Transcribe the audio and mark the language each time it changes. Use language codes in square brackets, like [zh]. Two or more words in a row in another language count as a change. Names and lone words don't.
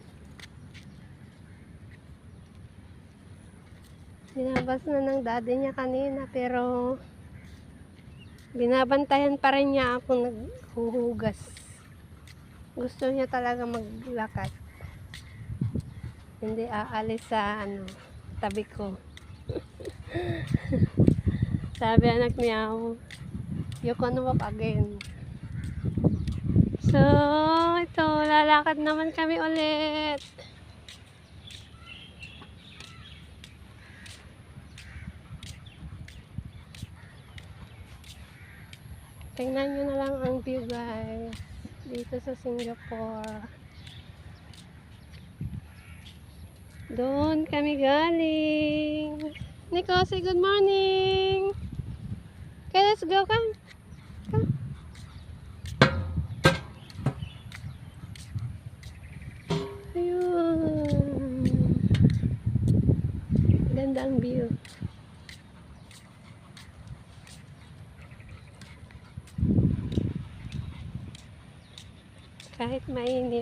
[tl] Binabas na ng daddy niya kanina pero binabantayan pa rin niya ako naghuhugas. Gusto niya talaga maglakad. Hindi aalis sa tabi ko. Sabi anak niya, [en] you can walk again. [tl] So, ito, lalakad naman kami ulit. Tingnan nyo na lang ang [en] view guys [tl] dito sa Singapore. Doon kami galing. Nico, [en] say good morning. Okay, let's go, come. Come. [tl] Ayun. Ganda ang view. Kahit mainit.